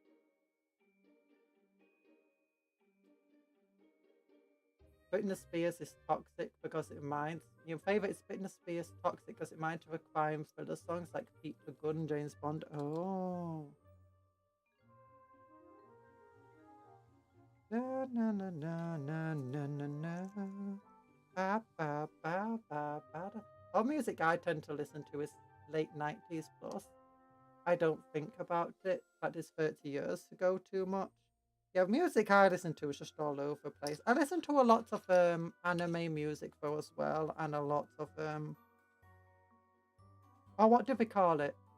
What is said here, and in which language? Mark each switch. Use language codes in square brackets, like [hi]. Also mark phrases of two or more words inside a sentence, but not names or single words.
[en] Britney Spears is toxic because it reminds... Your favourite is Britney Spears toxic because it reminds you of crime thriller songs like Keep the Gun, James Bond. Oh. Na na na na na na na na. Ba, ba, ba, ba, ba, da. All music I tend to listen to is late 90s plus. I don't think about it. That is 30 years ago too much. Yeah, music I listen to is just all over the place. I listen to a lot of anime music though as well, and a lot of oh, what do they call it?